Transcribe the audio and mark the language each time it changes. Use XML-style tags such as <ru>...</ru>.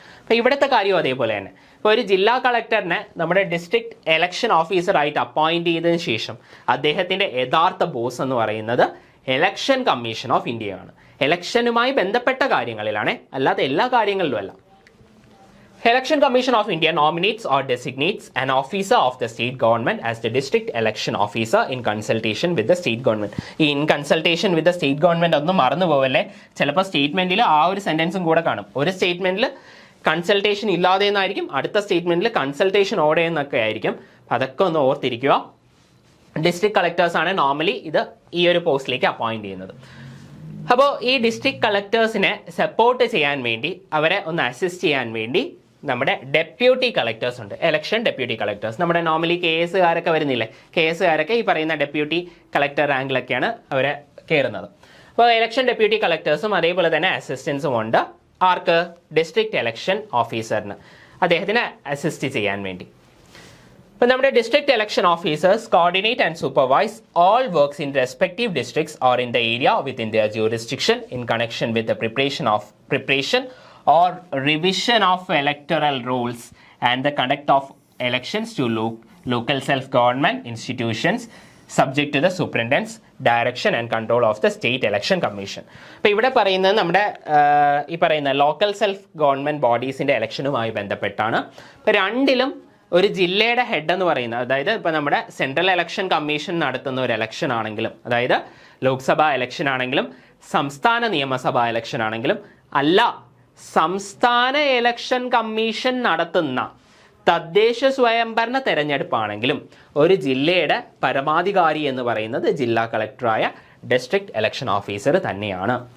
<ml>അപ്പോൾ ഇവിടുത്തെ കാര്യവും അതേപോലെ തന്നെ. ഇപ്പോൾ ഒരു ജില്ലാ കളക്ടറിനെ നമ്മുടെ ഡിസ്ട്രിക്ട് ഇലക്ഷൻ ഓഫീസറായിട്ട് അപ്പോയിന്റ് ചെയ്തതിന് ശേഷം അദ്ദേഹത്തിൻ്റെ യഥാർത്ഥ ബോസ് എന്ന് പറയുന്നത് ഇലക്ഷൻ കമ്മീഷൻ ഓഫ് ഇന്ത്യയാണ്. ഇലക്ഷനുമായി ബന്ധപ്പെട്ട കാര്യങ്ങളിലാണ്, അല്ലാതെ എല്ലാ കാര്യങ്ങളിലും അല്ല.</ml> <en>Election Commission of India nominates or designates an officer of the state government as the district election officer in consultation with the state government. In consultation with the state government</en> <ml>ഒന്നും മറന്നു പോവല്ലേ, ചിലപ്പോൾ സ്റ്റേറ്റ്മെൻറ്റിൽ ആ ഒരു സെൻറ്റൻസും കൂടെ കാണും. ഒരു സ്റ്റേറ്റ്മെൻറ്റിൽ കൺസൾട്ടേഷൻ ഇല്ലാതെ എന്നായിരിക്കും, അടുത്ത സ്റ്റേറ്റ്മെൻറ്റിൽ കൺസൾട്ടേഷൻ ഓടെ എന്നൊക്കെ ആയിരിക്കും. അതൊക്കെ ഒന്ന് ഓർത്തിരിക്കുക. ഡിസ്ട്രിക്ട് കളക്ടേഴ്സാണ് നോർമലി ഈ ഒരു പോസ്റ്റിലേക്ക് അപ്പോയിന്റ് ചെയ്യുന്നത്. അപ്പോൾ ഈ ഡിസ്ട്രിക്ട് കളക്ടേഴ്സിനെ സപ്പോർട്ട് ചെയ്യാൻ വേണ്ടി, അവരെ ഒന്ന് അസിസ്റ്റ് ചെയ്യാൻ വേണ്ടി നമ്മുടെ ഡെപ്യൂട്ടി കളക്ടേഴ്സ് ഉണ്ട്, ഇലക്ഷൻ ഡെപ്യൂട്ടി കളക്ടേഴ്സ്. നമ്മുടെ നോർമലി കേസുകാരൊക്കെ വരുന്നില്ലേ, കേസുകാരൊക്കെ ഈ പറയുന്ന ഡെപ്യൂട്ടി കളക്ടർ റാങ്കിലൊക്കെയാണ് അവരെ കയറുന്നത്. അപ്പോൾ ഇലക്ഷൻ ഡെപ്യൂട്ടി കളക്ടേഴ്സും അതേപോലെ തന്നെ അസിസ്റ്റൻസും ഉണ്ട്. ആർക്ക്? ഡിസ്ട്രിക്ട് ഇലക്ഷൻ ഓഫീസറിന്, അദ്ദേഹത്തിനെ അസിസ്റ്റ് ചെയ്യാൻ വേണ്ടി.</ml> <en>ഇപ്പം നമ്മുടെ district election officers coordinate and supervise all works in respective districts or in the area within their jurisdiction in connection with the preparation or revision of electoral rolls and the conduct of elections to local self-government institutions subject to the superintendent's direction and control of the state election commission.</en> <ml>അപ്പോൾ ഇവിടെ പറയുന്നത് നമ്മുടെ ഈ പറയുന്ന local self government ബോഡീസിൻ്റെ ഇലക്ഷനുമായി ബന്ധപ്പെട്ടാണ്. ഇപ്പോൾ രണ്ടിലും ഒരു ജില്ലയുടെ ഹെഡ് എന്ന് പറയുന്നത്, അതായത് ഇപ്പോൾ നമ്മുടെ സെൻട്രൽ ഇലക്ഷൻ കമ്മീഷൻ നടത്തുന്ന ഒരു ഇലക്ഷൻ ആണെങ്കിലും, അതായത് ലോക്സഭാ ഇലക്ഷൻ ആണെങ്കിലും സംസ്ഥാന നിയമസഭാ ഇലക്ഷൻ ആണെങ്കിലും, അല്ല സംസ്ഥാന ഇലക്ഷൻ കമ്മീഷൻ നടത്തുന്ന തദ്ദേശ സ്വയംഭരണ തെരഞ്ഞെടുപ്പാണെങ്കിലും ഒരു ജില്ലയുടെ പരമാധികാരി എന്ന് പറയുന്നത് ജില്ലാ കളക്ടറായ ഡിസ്ട്രിക്ട് ഇലക്ഷൻ ഓഫീസർ തന്നെയാണ്.</ml>